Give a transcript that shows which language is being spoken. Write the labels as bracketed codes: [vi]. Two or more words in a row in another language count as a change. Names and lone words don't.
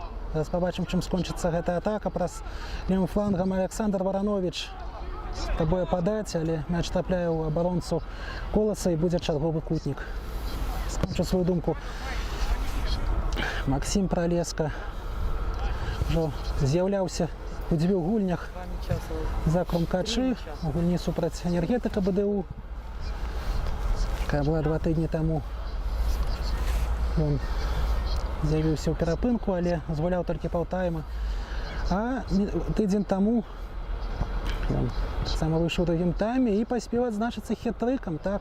[uk] Зараз побачимо, чим скончиться ця атака. Праз лівим флангом Олександр Воронович спробує подати, але м'яч трапляє у оборонцю Колоса і буде черговий кутник. Скончу свою думку. [be] Максим Пролеска вже з'являвся у дзвюх гульнях за Крумкачы у гульні супраць Энергетыка БДУ, якая была 2 тыдні таму. Ён з'явіўся ў перапынку, але згуляў толькі паўтайма. А тыдзень таму ён таксама выйшаў у другім тайме і паспеў адзначыцца хет-трыкам, так.